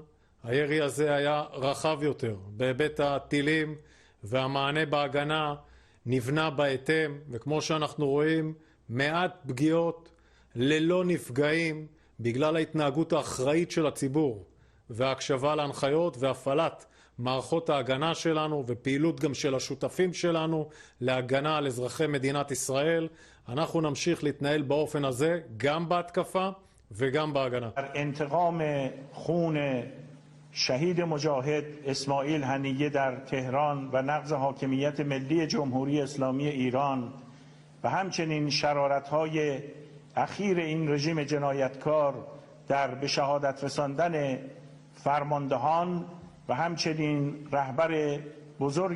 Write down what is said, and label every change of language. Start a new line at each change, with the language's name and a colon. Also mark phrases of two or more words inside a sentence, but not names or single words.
Hebrew: הירי הזה היה רחב יותר, בהיבט הטילים והמענה בהגנה נבנה בהתאם, וכמו שאנחנו רואים, מעט פגיעות ללא נפגעים בגלל ההתנהגות האחראית של הציבור וההקשבה להנחיות והפעלת מערכות ההגנה שלנו ופעילות גם של השותפים שלנו להגנה על אזרחי מדינת ישראל. אנחנו נמשיך להתנהל באופן הזה גם בהתקפה וגם בהגנה.
Persian: انتقام خون شهید مجاهد اسماعیل هنیه در تهران و نقض حاکمیت ملی جمهوری اسلامی ایران و همچنین شرارت‌های اخیر این رژیم جنایتکار در به شهادت رساندن فرماندهان و همچنین رهبر بزرگ